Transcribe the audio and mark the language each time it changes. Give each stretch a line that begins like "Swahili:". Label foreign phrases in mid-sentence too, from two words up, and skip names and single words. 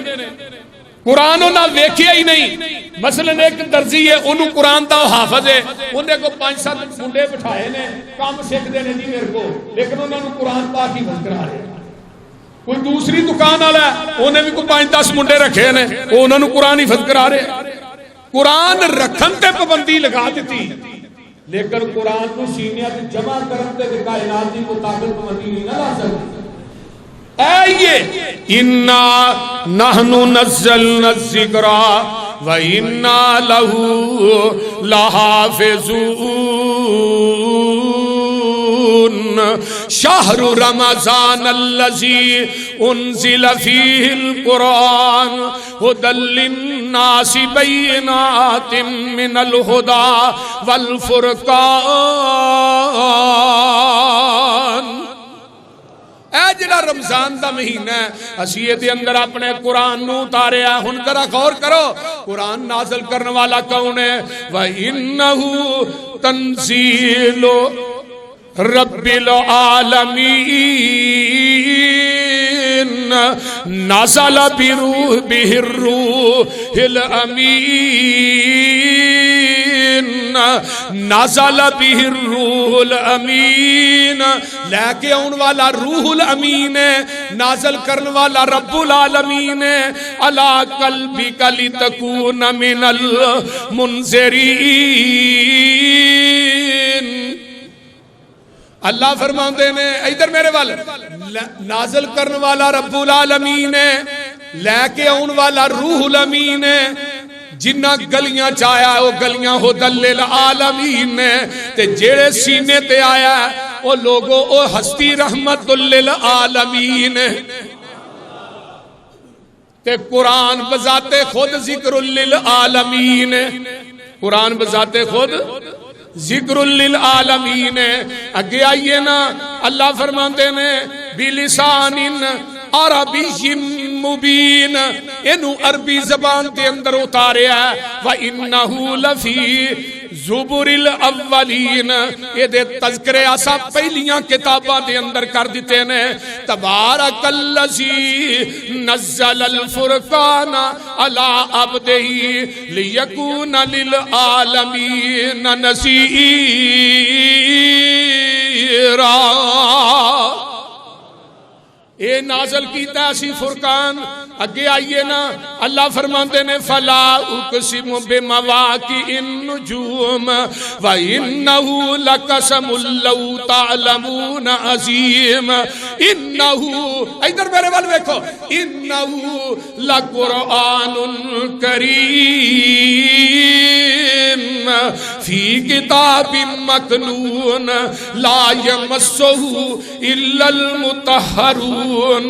Punjabi: قرآن انہوں نے ویکھیا ہی نہیں. مثلا ایک درزی ہے انہوں قرآن دا حافظ ہے انہیں کو 5-7 منڈے بٹھائے نے کام سیکھدے نے جی میرے کو لیکن انہوں نے قرآن پاک ہی بند کرا رہے. کوئی دوسری دکان والا ہے انہیں بھی کوئی 5-10 منڈے رکھے نے انہوں نے قرآن ہی بند کرا رہے. قرآن رکھن تے پابندی لگا دیتی لیکن قرآن کو سینیاں تے جمع کرن تے کائنات دی کو طاقت پابندی نہیں لا سکتی.
Arabic: اے انا نحن نزلنا الذکر و انا له لحافظون. شہر رمضان الذی انزل فیہ القرآن ھدی للناس بینات من الہدی والفرقان۔
Punjabi: اے جڑا رمضان دا مہینہ ہے اسی دے اندر اپنے قرآن نو اتاریا۔ ہن ذرا غور کرو قرآن نازل کرنے والا کون ہے؟
Arabic: وَإِنَّهُ تَنزِيلُ رَبِّ الْعَالَمِينَ نَزَلَ بِهِ الرُّوحُ الْأَمِينُ نَزَلَ بِهِ الرُّوحُ الْأَمِينُ
Punjabi: لے کے آن والا روح الامین ہے، نازل کرنے والا رب العالمین ہے۔
Arabic: عَلَىٰ قَلْبِكَ لِتَكُونَ مِنَ الْمُنذِرِينَ۔
Punjabi: اللہ فرماندے نے ادھر میرے وال نازل کرنے والا رب العالمین ہے، لے کے آن والا روح الامین ہے۔ جنہ گلیاں چایا وہ گلیاں
Arabic: ھدی للعالمین
Punjabi: نے، تے جیڑے سینے تے آیا وہ لوگوں او ہستی
Arabic: رحمت للعالمین
Punjabi: ہے۔ تے قرآن بذات خود
Arabic: ذکر للعالمین
Punjabi: ہے، قرآن بذات خود
Arabic: ذکر للعالمین
Punjabi: ہے۔ اگے آئیے نا اللہ فرماندے نے
Arabic: بلسان عربی مبین،
Punjabi: انہوں عربی زبان دے اندر اتاریا ہے۔
Arabic: وَإِنَّهُ لَفِي زُبُرِ الْأَوَّلِينَ،
Punjabi: یہ دے تذکرے آسا پہلیاں کتاباں دے اندر کر دیتے ہیں۔
Arabic: تبارک الذی نزل الفرقان علی عبدہ لیکون للعالمین نذیرا۔
Punjabi: اے نازل کیتا اسی فرقان۔ اگے آئیے نا اللہ فرماندے نے
Arabic: فلا اقسم بمواقع النجوم وانہ لقسم لو تعلمون عظیم انہ،
Punjabi: ادھر میرے وال دیکھو،
Arabic: انہ لقرآن کریم فی کتاب مکنون لا یمسہ الا المطہرون۔